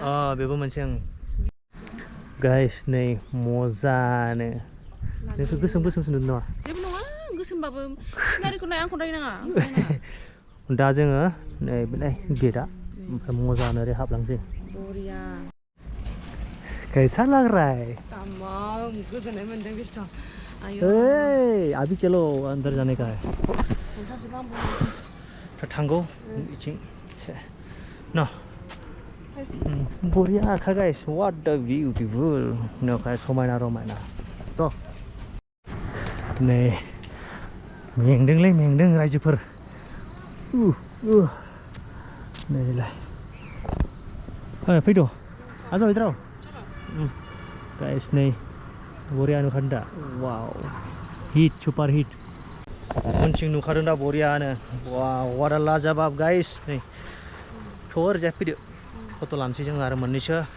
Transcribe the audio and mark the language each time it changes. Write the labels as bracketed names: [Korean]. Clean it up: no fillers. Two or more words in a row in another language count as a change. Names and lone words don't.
[Bodo] बेबो मोनसे गाइस नै मोजानो नोंथ' गोसोमसो नुदों नामा जेबो नङा गोसोमबाबो सिनारिखौ नाय आंखौ नायनाङा दा जोङो नै बेलाय गेटआ ओमफ्राय मोजानो ओरै हाबलांसै बरिया [Hindi] कैसा लग रहा है [Bodo] तमाम गोजोननाय मोनदों बेस्थ' [Hindi] अभी चलो अंदर जाने का है [Bodo] थांगौ इथिं न बरिया खा गाइस [English] what the beautiful [Bodo] नोखाय समायना रमायना थ' नै मेंदों रायजोफोर नैलाय फैद' आजा फैद्राव गाइस नै बरिया नुखादों दा वाव [English] hit super hit [Bodo] उनथिं नुखादों दा बरियानो वाव वाट आ लाजाबाब गाइस नै ओरैजाय फैदो फट' लानोसै जों आरो मोननैसो